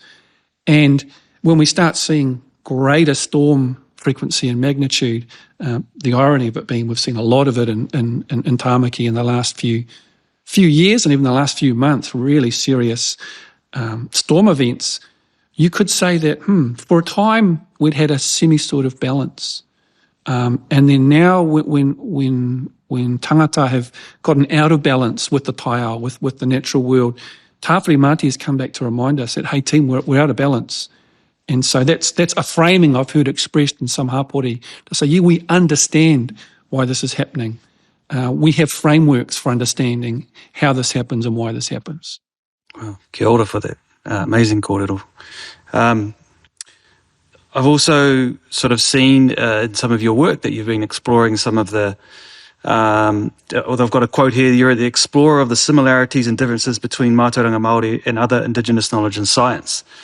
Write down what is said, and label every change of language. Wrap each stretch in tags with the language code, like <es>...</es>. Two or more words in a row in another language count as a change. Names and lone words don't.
<en>And when we start seeing greater storm frequency and magnitude, the irony of it being we've seen a lot of it in Tāmaki in the last few years and even the last few months, really serious storm events, you could say that for a time we'd had a sort of balance. And then now when tangata have gotten out of balance with the taiao, with the natural world, tāwhiri mātia has come back to remind us that, hey team, we're out of balance. And so that's a framing I've heard expressed in some hapori to say, we understand why this is happening. we have frameworks for understanding how this happens and why this happens. Wow,</en> <mi>kia ora</mi> <en>for that. Amazing kōrero. I've also sort of seen in some of your work that you've been exploring some of the, although I've got a quote here, you're the explorer of the similarities and differences between</en> <mi>matauranga Māori</mi> <en>and other indigenous knowledge and science.</en>